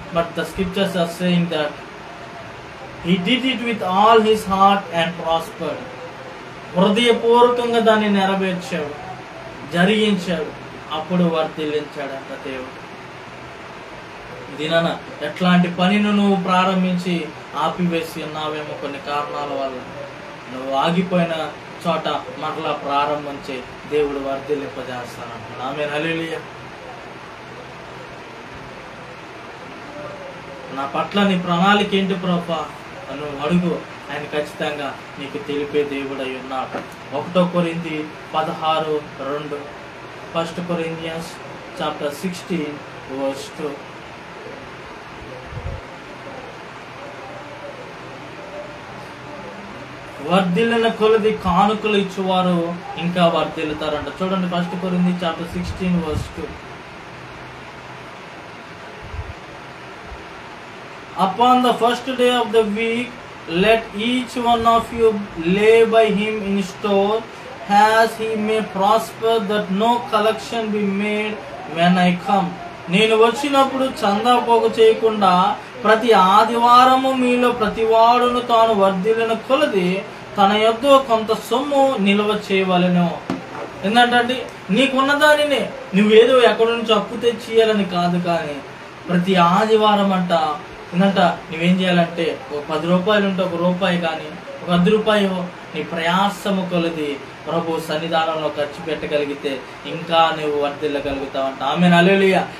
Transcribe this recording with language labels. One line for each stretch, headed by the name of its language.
English: But the scriptures are saying that he did it with all his heart and prospered.
Telugu: హృదయపూర్వకంగా దాన్ని నెరవేర్చాడు, జరిగించాడు, అప్పుడు వర్ధిల్లించాడంట దేవుడు. దినాన ఎట్లాంటి పనిని నువ్వు ప్రారంభించి ఆపివేసి ఉన్నావేమో కొన్ని కారణాల వల్ల, నువ్వు ఆగిపోయిన చోట మరలా ప్రారంభించి దేవుడు వర్ధిల్లింపజేస్తానంటున్నాడు. ఆమేన్, హల్లెలూయా. నా పట్ల నీ ప్రణాళిక ఏంటి ప్రభువా నువ్వు అడుగు, ఆయన ఖచ్చితంగా నీకు తెలిపే దేవుడు అయి ఉన్నాడు.
English: 1 కొరింథీ 16:2, 1 Corinthians chapter 16 verse 2.
Telugu: వర్ధిల్లిన కొలది కానుకలు ఇచ్చేవారు ఇంకా వర్ధిల్లుతారంట.
English: చూడండి 1 Corinthians chapter 16 verse 2. Upon the first day of the week, let each one of you lay by him in store, as he may prosper, that no collection be made when I come.
Telugu: నేను వచ్చినప్పుడు చందా పోగు చేయకుండా ప్రతి ఆదివారము మీలో ప్రతివాడును తాను వర్ధిల్లిన కొలది తన యొద్ద కొంత సొమ్ము నిల్వ చేయవలెను. ఎందుకంటే నీకున్న దానినే నువ్వేదో ఎక్కడి నుంచి అప్పు తెచ్చియాలని కాదు, కానీ ప్రతి ఆదివారం అంట ఏంటంట నువ్వేం చేయాలంటే ఒక 10 రూపాయలు ఉంటే ₹1 కానీ ఒక ₹10 నీ ప్రయాసము కొలది ప్రభు సన్నిధానంలో ఖర్చు పెట్టగలిగితే ఇంకా నువ్వు వర్ధిల్లగలుగుతావంట. ఆమేన్, హల్లెలూయా.